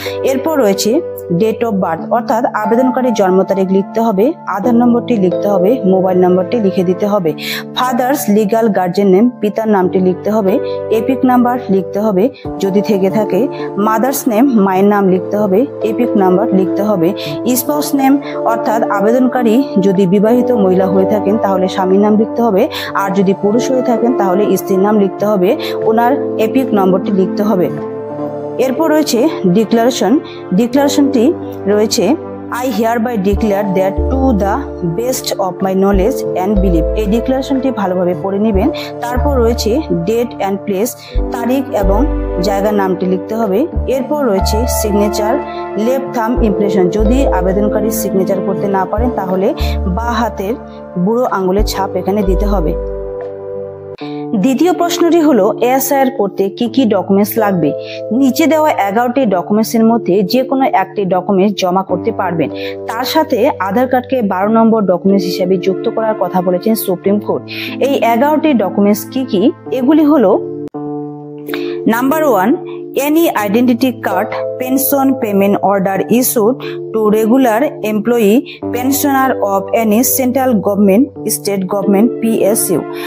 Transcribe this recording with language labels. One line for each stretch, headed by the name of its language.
Bangla: এরপর রয়েছে date of birth, অর্থাৎ আবেদনকারীর জন্ম তারিখ লিখতে হবে, আধার নম্বরটি লিখতে হবে, মোবাইল নম্বরটি লিখে দিতে হবে, ফাদার্স লিগ্যাল গার্জিয়ান নেম, পিতার নামটি লিখতে হবে, এপিক নাম্বার লিখতে হবে যদি থেকে থাকে, মাদার্স নেম, মায়ের নাম লিখতে হবে, এপিক নাম্বার লিখতে হবে, স্পাউস নেম, অর্থাৎ আবেদনকারী যদি বিবাহিত মহিলা হয়ে থাকেন তাহলে স্বামীর নাম লিখতে হবে, আর যদি পুরুষ হয়ে থাকেন তাহলে স্ত্রীর নাম লিখতে হবে, ওনার এপিক নম্বরটি লিখতে হবে। এরপর রয়েছে ডিক্লারেশন। ডিক্লারেশনটি রয়েছে,
English: I hereby declare that to the best of my knowledge and belief।
Bangla: এই ডিক্লারেশনটি ভালোভাবে পড়ে নেবেন। তারপর রয়েছে ডেট অ্যান্ড প্লেস, তারিখ এবং জায়গার নামটি লিখতে হবে। এরপর রয়েছে সিগনেচার, লেফট থাম্ব ইমপ্রেশন, যদি আবেদনকারী সিগনেচার করতে না পারেন তাহলে বাঁ হাতের বুড়ো আঙুলের ছাপ এখানে দিতে হবে। দ্বিতীয় প্রশ্নটি হলো এসআইআর করতে কি কি ডকুমেন্টস লাগবে। নিচে দেওয়া 11টি ডকুমেন্টসের মধ্যে যে কোনো একটি ডকুমেন্টস জমা করতে পারবেন। তার সাথে আধার কার্ডকে 12 নম্বর ডকুমেন্টস হিসেবে যুক্ত করার কথা বলেছেন সুপ্রিম কোর্ট। এই 11টি ডকুমেন্টস কি কি, এগুলি হলো: number 1,
English: any identity card, pension payment order issued to regular employee pensioner of any central government, state government, PSU.